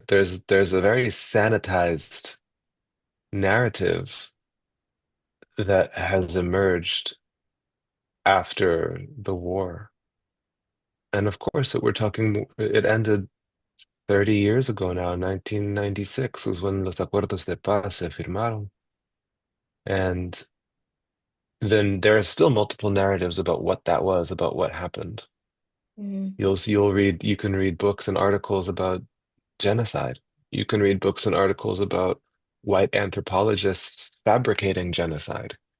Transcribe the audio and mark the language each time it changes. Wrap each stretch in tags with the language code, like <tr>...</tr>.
<en>There's a very sanitized narrative that has emerged after the war. And of course, it ended 30 years ago now.</en> <es>1996</es> <en>was when</en> <es>los acuerdos de paz se firmaron.</es> <en>And then there are still multiple narratives about what that was, about what happened. Mhm. You can read books and articles about genocide. You can read books and articles about white anthropologists fabricating genocide.</en>